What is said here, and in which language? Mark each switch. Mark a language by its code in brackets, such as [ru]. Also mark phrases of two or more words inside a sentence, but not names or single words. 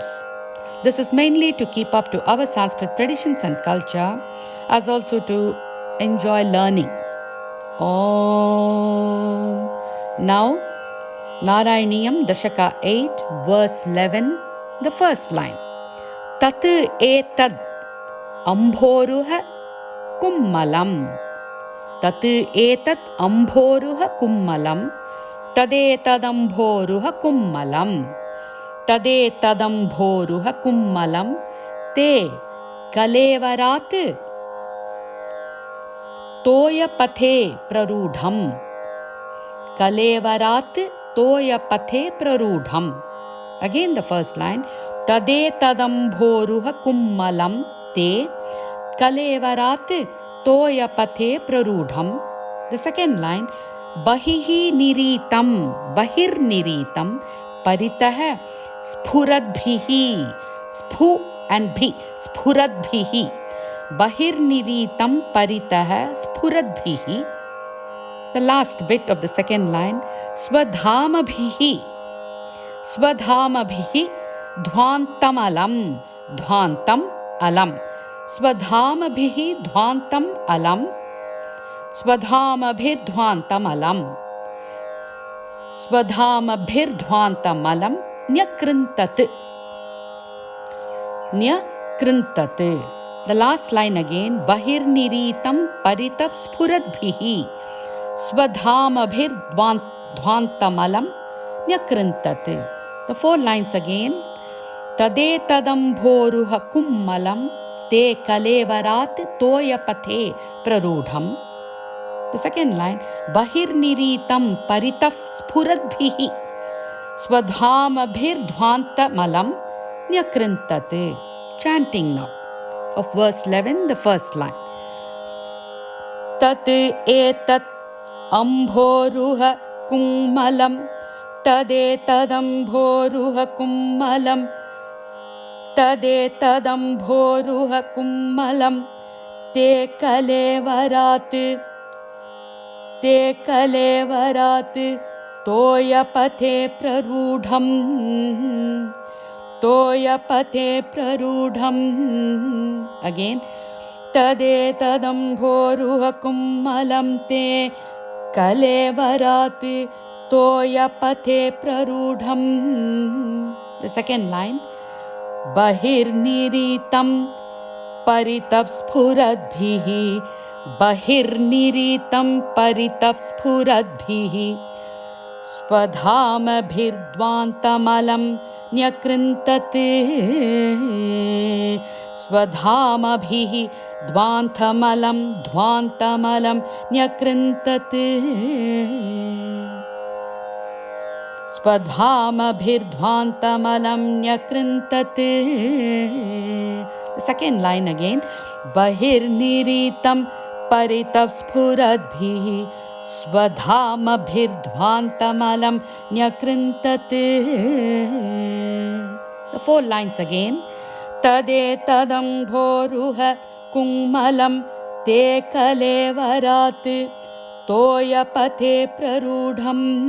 [en] This is mainly to keep up to our Sanskrit traditions and culture, as also to enjoy learning. [sa] Om. [en] Now, Narayaniyam Dashaka 8, verse 11, the first line. [sa] तत् एतद् अम्भोरुह कुड्मलम्. तत् एतद् अम्भोरुह कुड्मलम्. तदेतदम्भोरुह कुड्मलम्. तदेतदम्भोरुह कुड्मलम्. ते कलेवरात् तोयपथे प्ररूढम्. कलेवरात् तोयपथे प्ररूढम्. [en] Again the first line. [sa] तदेतदम्भोरुह कुड्मलम् ते कलेवरात् तोयपथे प्ररूढम्. [en] The second line. [sa] बहिः निरीतम्. बहिर् निरीतम्। परितः स्फुरद्भिः. Sphu and भि। स्फुरद्भिः. बहिर्निरीतं परितः स्फुरद्भिः. [en] The last bit of the second line. [sa] Swadhamabhihi. स्वधामभिः ध्वान्तम् अलम्. ध्वान्तम् अलम्. स्वधामभिः ध्वान्तम् अलम्. स्वधामभिर् ध्वान्तम् अलम्. स्वधामभिर् ध्वान्तम् अलम्. न्यकृन्तत्। न्यकृन्तत्. [en] The last line again. [sa] बहिर् निरीतं परितः स्फुरद्भिः. स्वधामभिर् ध्वान्तमलं न्यकृन्तत्. [en] The four lines again. [sa] तदेतदम्भोरुह कुड्मलम् ते कलेवरात् तोयपथे प्ररूढम्. [en] The second line. [sa] बहिर् निरीतं परितः स्फुरद्भिः. स्वधामभिर् ध्वान्तमलं न्यकृन्तत्. [en] Chanting now. Of verse 11, the first line. [sa] तत् एतत् अम्भोरुह कुड्मलम्. तदेतदम्भोरुह कुड्मलम्. तदेतदम्भोरुह कुड्मलम्. ते कलेवरात्। ते कलेवरात्. तोयपथे प्ररूढम्। तोयपथे प्ररूढम्. [en] Again. [sa] तदेतदम्भोरुह कुड्मलम् ते कलेवरात् तोयपथे प्ररूढम्. [en] The second line. [sa] बहिर्निरीतं परितः स्फुरद्भिः. बहिर्निरीतं परितः स्फुरद्भिः. स्वधामभिर्ध्वान्तमलं न्यकृन्तत्. स्वधामभिः ध्वान्तमलं ध्वान्तमलं न्यकृन्तत्. स्वधामभिर्ध्वान्तमलं न्यकृन्तत्. [en] The second line again. [sa] बहिर्निरीतं परितः स्फुरद्भिः. स्वधामभिर्ध्वान्तमलं न्यकृन्तत्. [en] The four lines again. [sa] तदेतदम्भोरुह कुड्मलम् ते कलेवरात् तोयपथे प्ररूढम्.